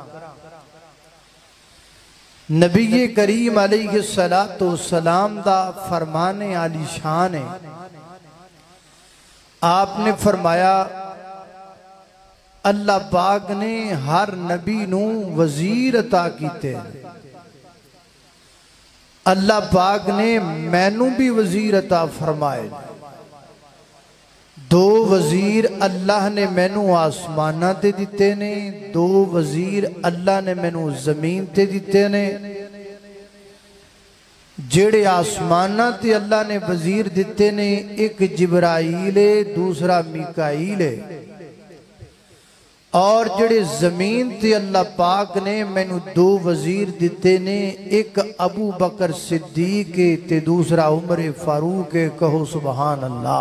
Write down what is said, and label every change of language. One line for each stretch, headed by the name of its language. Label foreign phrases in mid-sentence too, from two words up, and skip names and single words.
Punjabi: نبی کریم
Arabic: علیہ السلام
Punjabi: دا فرمانے علی شان ہے آپ نے فرمایا اللہ پاک نے ہر نبی نو وزیر عطا کیتے اللہ پاک نے مینوں بھی وزیر عطا فرمائے دو وزیر اللہ نے مینوں آسمانہ تے دیتے نے دو وزیر اللہ نے مینوں زمین تے دیتے نے جڑے آسمانہ تے اللہ نے وزیر دیتے نے ایک جبرائیل ہے دوسرا میکائیل ہے اور جڑے زمین تے اللہ پاک نے مینوں دو وزیر دیتے نے ایک ابو بکر صدیق تے دوسرا عمر فاروق کہو
Arabic: سبحان اللہ